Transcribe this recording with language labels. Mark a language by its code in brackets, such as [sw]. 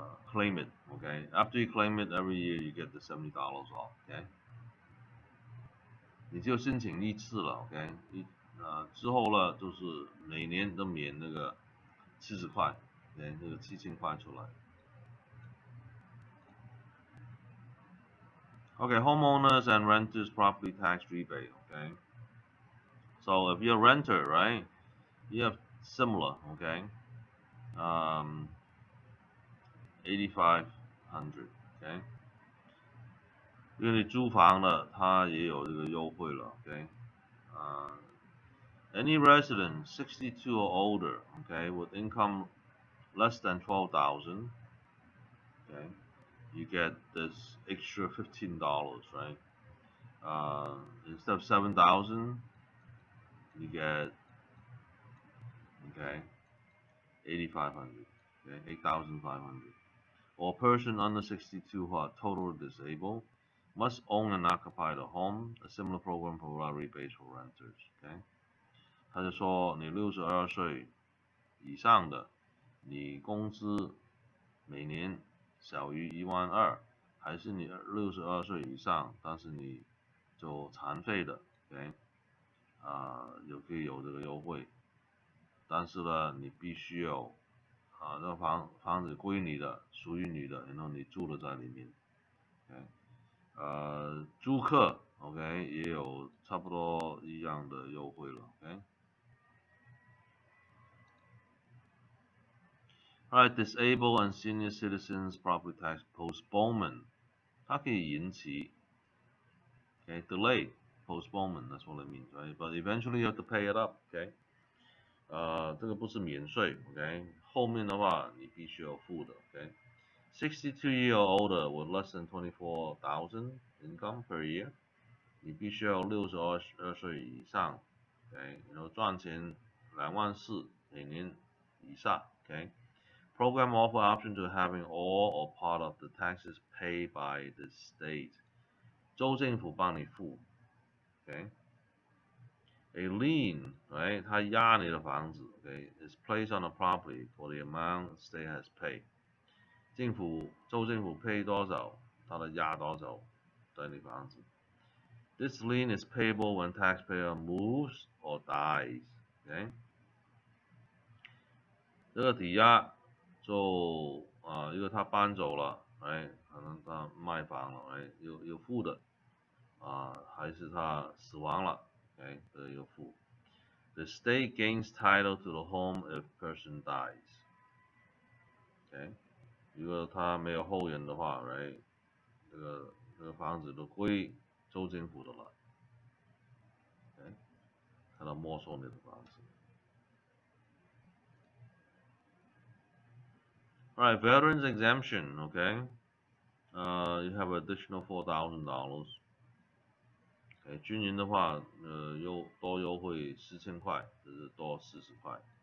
[en] claim it. Okay, after you claim it, every year you get the $70 off. [zh] Okay， 你就申请一次了。 OK， 之后呢，就是每年都免那个70块，那个7000块出来。 [en] Okay, homeowners and renters property tax rebate. Okay, so if you're a renter, right, you have similar. Okay, 8500. [zh] Okay， 因为你租房了，它也有这个优惠了。 [en] Okay， any resident 62 or older, okay, with income less than 12,000, okay, you get this extra $15, right? Instead of 7,000, you get, okay, 8,500, okay, 8,500. Or a person under 62 who are totally disabled must own and occupy the home. A similar program provides rebates for renters. [zh] Okay， 他就说你62岁以上的，你工资每年小于12000，还是你62岁以上，但是你就残废的 ，OK，可以有这个优惠，但是呢，你必须有这房子归你的，属于你的，然后你住了在里面 ，OK， 租客 ，OK 也有差不多一样的优惠了 ，OK。 [en] Alright, disabled and senior citizens property tax postponement， [zh] 它可以延期 [en] ，okay, delay, postponement, that's what it means, right? But eventually you have to pay it up, okay? [zh] 这个不是免税 ，OK？后面的话你必须要付的 ，OK？ [en] 62 year older with less than 24,000 income per year， [zh] 你必须要62岁以上 [en] ，OK？ [zh] 然后赚钱24000每年以上 [en] ，OK？Program offer option to having all or part of the taxes paid by the state， [zh] 州政府帮你付 [en] ，OK？A lien, right? [zh] 它押你的房子 [en] ，OK, is placed on the property for the amount the state has paid. [zh] 州政府 pay 多少，它的押多少在你房子。 [en] This lien is payable when taxpayer moves or dies. [zh] OK， 这个抵押就因为他搬走了，哎，可能他卖房了，哎，有付的还是他死亡了。 Okay, 有付。 [en] The state gains title to the home if person dies. [zh] Okay， 如果他没有后人的话 ，right， 这个房子都归州政府的了。 Okay， 他都没收你的房子。 [en] Alright, veterans exemption. Okay, you have additional $4,000. [zh] 军人的话，多优惠4000块，就是多40块。